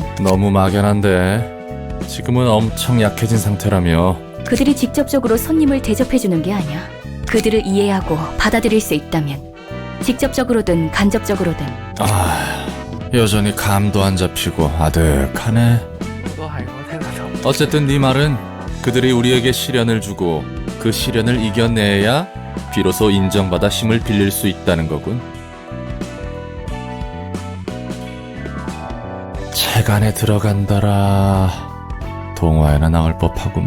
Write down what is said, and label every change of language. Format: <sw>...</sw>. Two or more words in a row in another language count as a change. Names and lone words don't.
<ko>너무 막연한데 지금은 엄청 약해진 상태라며. 그들이 직접적으로 손님을 대접해주는 게 아니야. 그들을 이해하고 받아들일 수 있다면 직접적으로든 간접적으로든. 여전히 감도 안 잡히고 아득하네.</ko> <yue>都係我聽得懂。</yue> <ko>어쨌든 네 말은 그들이 우리에게 시련을 주고 그 시련을 이겨내야 비로소 인정받아 힘을 빌릴 수 있다는 거군. 책 안에 들어간다라. 동화에나 나올 법하구만.</ko>